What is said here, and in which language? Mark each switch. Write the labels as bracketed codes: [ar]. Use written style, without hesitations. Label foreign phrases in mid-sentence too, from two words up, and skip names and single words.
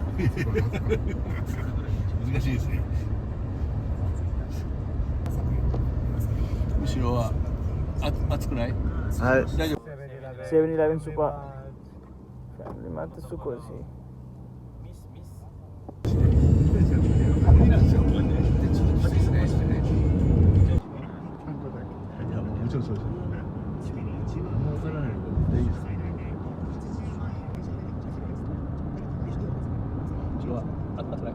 [ja] 難しいですね。後ろは暑くない？はい大丈夫。 [ne] 7-Eleven सुपर फ्यामिलीमा त सुपर सी [ja] いやもちろんそうです。あんま分からないのでいいですね。後ろは暑くない？